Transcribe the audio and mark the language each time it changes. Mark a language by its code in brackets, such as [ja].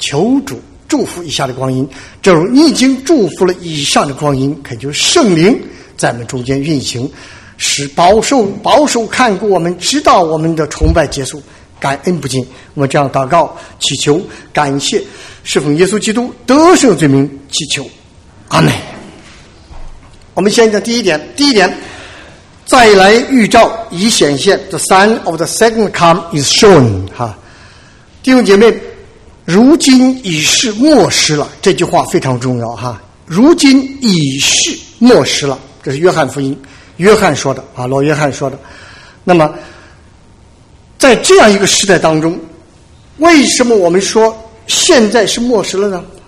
[zh] 求主祝福以下的光阴，正如你已经祝福了以上的光阴，恳求圣灵在我们中间运行，使保守看顾我们，直到我们的崇拜结束，感恩不尽。我们这样祷告祈求感谢，侍奉耶稣基督得胜罪名祈求，阿们。我们先讲第一点，再来预兆已显现， [en] The sign of the second come is shown。 [zh] 哈，弟兄姐妹，如今已是末时了，这句话非常重要哈。如今已是末时了，这是约翰福音约翰说的啊，老约翰说的。那么在这样一个时代当中，为什么我们说现在是末时了呢？